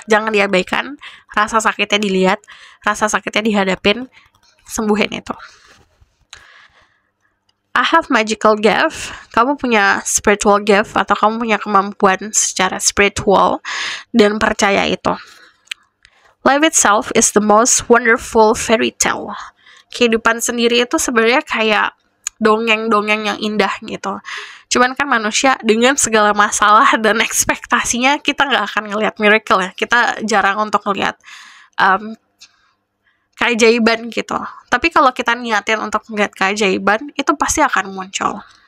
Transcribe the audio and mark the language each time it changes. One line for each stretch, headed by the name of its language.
Indonesian: Jangan diabaikan, rasa sakitnya dilihat, rasa sakitnya dihadapin, sembuhin itu.
English: I have magical gift.
Indonesian: Kamu punya spiritual gift, atau kamu punya kemampuan secara spiritual, dan percaya itu.
English: Life itself is the most wonderful fairy tale.
Indonesian: Kehidupan sendiri itu sebenarnya kayak dongeng-dongeng yang indah gitu. Cuman kan manusia dengan segala masalah dan ekspektasinya, kita nggak akan ngelihat miracle ya. Kita jarang untuk ngelihat keajaiban gitu. Tapi kalau kita niatin untuk ngelihat keajaiban, itu pasti akan muncul.